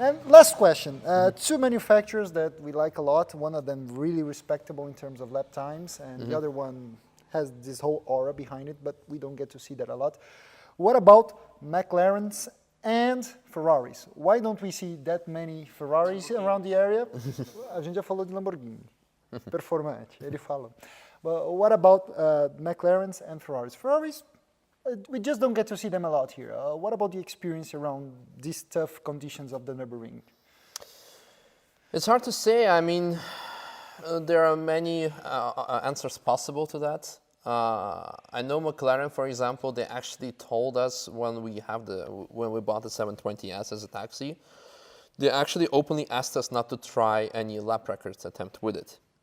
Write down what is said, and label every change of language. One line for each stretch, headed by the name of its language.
English: And last question, two manufacturers that we like a lot, one of them really respectable in terms of lap times, and the other one has this whole aura behind it, but we don't get to see that a lot. What about McLarens and Ferraris? Why don't we see that many Ferraris around the area?
Portuguese: A gente já falou de Lamborghini, performante, ele fala.
English: But what about McLarens and Ferraris? Ferraris, we just don't get to see them a lot here. What about the experience around these tough conditions of the Nürburgring? It's hard to say. I mean, there are many answers possible to that. I know McLaren, for example, they actually told us when we bought the 720S as a taxi, they actually openly asked us not to try any lap records attempt with it.